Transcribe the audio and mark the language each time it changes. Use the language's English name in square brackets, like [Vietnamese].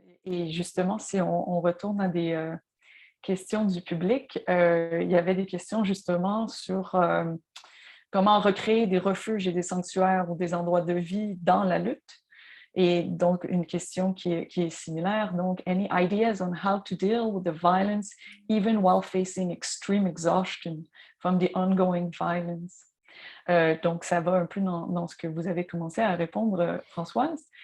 [French] Et justement, si on retourne à des questions du public, il y avait des questions justement sur comment recréer des refuges et des sanctuaires ou des endroits de vie dans la lutte. Et donc, une question qui est similaire. Donc, [English] any ideas on how to deal with the violence even while facing extreme exhaustion from the ongoing violence? [French] Donc, ça va un peu dans ce que vous avez commencé à répondre, Françoise.